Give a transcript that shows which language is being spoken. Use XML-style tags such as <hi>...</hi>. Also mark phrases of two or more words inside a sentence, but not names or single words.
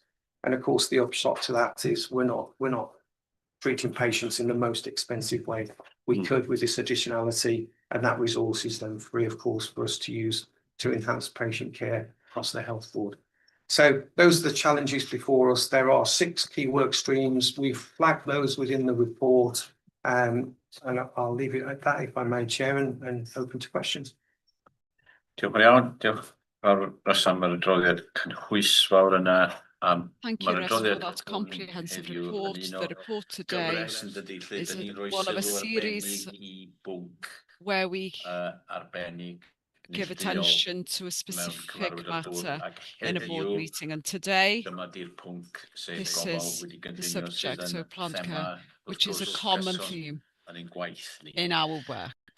<en>And of course, the upshot to that is we're not treating patients in the most expensive way we could with this additionality, and that resource is then free, of course, for us to use to enhance patient care across the health board. So those are the challenges before us. There are 6 key work streams. We've flagged those within the report, and I'll leave it at that, if I may, Chair, and open to questions.</en> <cy>Diolch yn iawn. Diolch o'r rheswm yr adroddiad cynhwysfawr yna.</cy> <en>Thank you, Russ, for that comprehensive report. The report today is one of a series where we give attention to a specific matter in a board meeting, and today this is the subject of planned care, which is a common theme in our work.</en>